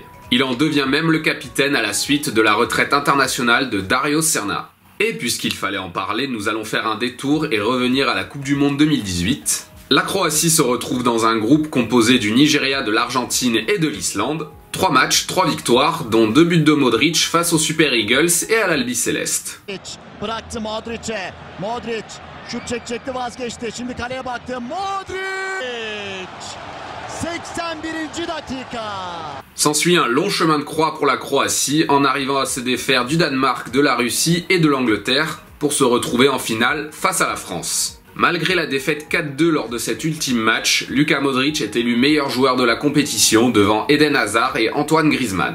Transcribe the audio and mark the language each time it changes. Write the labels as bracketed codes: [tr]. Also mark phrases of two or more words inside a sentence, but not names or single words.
[fr] Il en devient même le capitaine à la suite de la retraite internationale de Dario Serna. Et puisqu'il fallait en parler, nous allons faire un détour et revenir à la Coupe du Monde 2018. La Croatie se retrouve dans un groupe composé du Nigeria, de l'Argentine et de l'Islande. 3 matchs, 3 victoires, dont 2 buts de Modric face aux Super Eagles et à l'Albi Céleste. [tr] Bıraktı Modric'e. Modric şut çekecekti, vazgeçti. Şimdi kaleye baktı. Modric! 81. dakika. [fr] S'ensuit un long chemin de croix pour la Croatie en arrivant à se défaire du Danemark, de la Russie et de l'Angleterre pour se retrouver en finale face à la France. Malgré la défaite 4-2 lors de cet ultime match, Luka Modric est élu meilleur joueur de la compétition devant Eden Hazard et Antoine Griezmann.